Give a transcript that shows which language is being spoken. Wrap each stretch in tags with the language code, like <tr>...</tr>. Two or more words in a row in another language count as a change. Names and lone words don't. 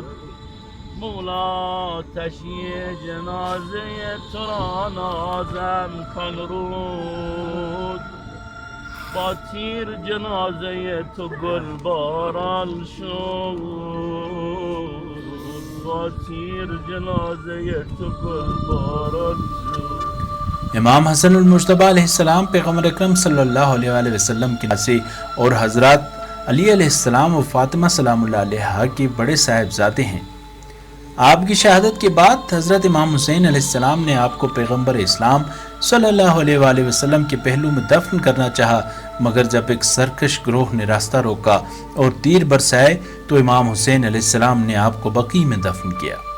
<fa>مولا تشییع جنازه تو را نازم کن رود، با تیر جنازه تو گلباران شد، با تیر جنازه تو گلباران شد۔</fa> <ur>امام حسن المجتبی</ur> <ar>علیہ السلام</ar> <ur>پیغمبر اکرم</ur> <ar>صلی اللہ علیہ وآلہ وسلم</ar> <ur>کے ناصے اور حضرات علی</ur> <ar>علیہ السلام</ar> <ur>و فاطمہ</ur> <ar>سلام اللہ علیہا</ar> <ur>کے بڑے صاحبزادے ہیں۔ آپ کی شہادت کے بعد حضرت امام حسین</ur> <ar>علیہ السلام</ar> <ur>نے آپ کو پیغمبر اسلام</ur> <ar>صلی اللہ علیہ وآلہ وسلم</ar> <ur>کے پہلو میں دفن کرنا چاہا، مگر جب ایک سرکش گروہ نے راستہ روکا اور تیر برسائے تو امام حسین</ur> <ar>علیہ السلام</ar> <ur>نے آپ کو بقیع میں دفن کیا۔</ur>